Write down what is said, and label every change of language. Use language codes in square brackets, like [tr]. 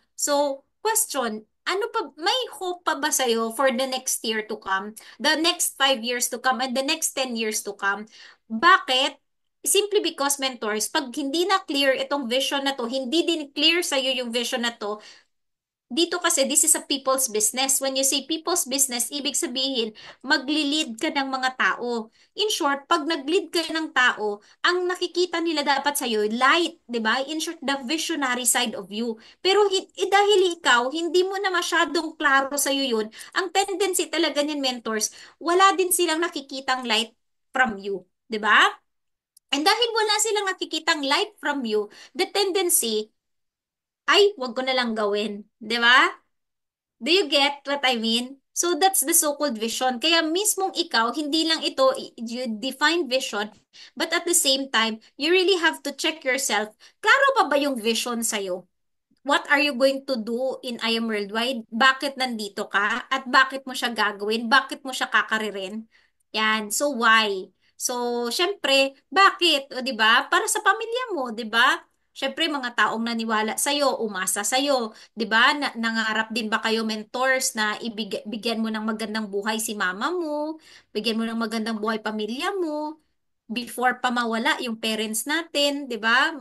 [en] So, question, [tl] ano pa, may hope pa ba sa'yo [en] for the next year to come, the next 5 years to come, and the next 10 years to come? [tl] Bakit? Simply because mentors, pag hindi na clear itong vision na to, hindi din clear sa'yo yung vision na to, dito kasi [en] this is a people's business. When you say people's business, [tl] ibig sabihin magli-lead ka ng mga tao. In short, pag nag-lead ka ng tao, ang nakikita nila dapat sa iyo light, 'di ba? [en] In short, the visionary side of you. [tl] Pero dahil ikaw hindi mo na masyadong klaro sa iyo 'yun, ang tendency talaga ng mentors, wala din silang nakikitang [en] light from you, [tl] 'di ba? And dahil wala silang nakikitang [en] light from you, the tendency [tl] ay, wag ko na lang gawin. 'Di ba? [en] Do you get what I mean? So that's the so-called vision. [tl] Kaya mismong ikaw, hindi lang ito, [en] you define vision, but at the same time, you really have to check yourself. [tl] Klaro pa ba yung vision sa'yo? [en] What are you going to do in I Am Worldwide? [tl] Bakit nandito ka? At bakit mo siya gagawin? Bakit mo siya kakaririn? Yan. So, why? So, syempre, bakit? O, di ba? Para sa pamilya mo, di ba? Syempre, mga taong naniwala sa'yo, umasa sa'yo, di ba? Nangarap din ba kayo mentors na bigyan mo ng magandang buhay si mama mo, bigyan mo ng magandang buhay pamilya mo, before pa mawala yung parents natin, 'di ba?